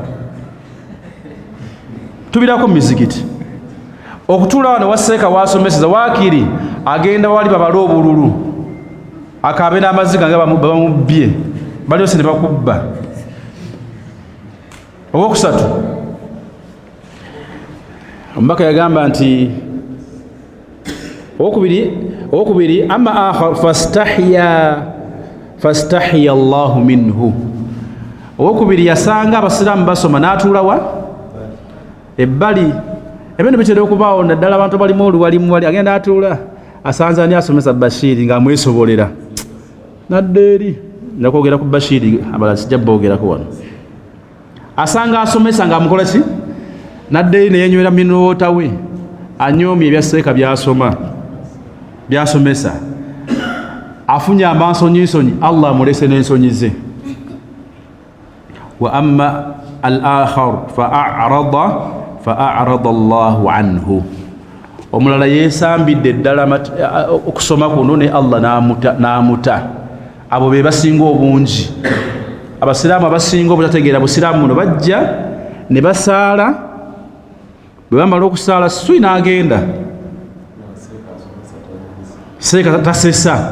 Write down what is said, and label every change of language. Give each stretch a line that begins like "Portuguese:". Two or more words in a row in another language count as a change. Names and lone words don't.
Ganda: Tubirako mu mizikiti okutuula wano waseeka wasomeseza, waakiri agenda wali babala obululu akaabe n'amaziga nga bamubbye balyose ne bakubba. Owokusatu, omubaka yagamba nti owokubiri
Arabic: amma akhar fastahya Allahu minhu.
Ganda: Owokubiri yasanga abasiraamu basoma n'atuulawa ebbali. Ebintu bitera okubaawo naddala abantu balimu oluwalimu wali agenda atuula asanze ani asomesa Bashiri ng'amwesobolera nadda eri. Nakwogera ku Bashiri abala sijja boogerako wano. Asanga asomesa ng'amukola ki nadda eri neyenywera minota we anyoomye ebyaseeka byasomesa afunye amansonyisonyi Allah amulese n'ensonyi ze.
Arabic: Wa amma al-akhar fa'arada Allahu anhu.
Ganda: Omulala yeesambidde ddala okusoma kuno ne Allah n'amuta. Abo be basinga obungi. Abasiraamu abasinga obutategeera busiraamu muno bajja ne basaala, bwe bamala okusaala swi n'agenda seeka tasesa.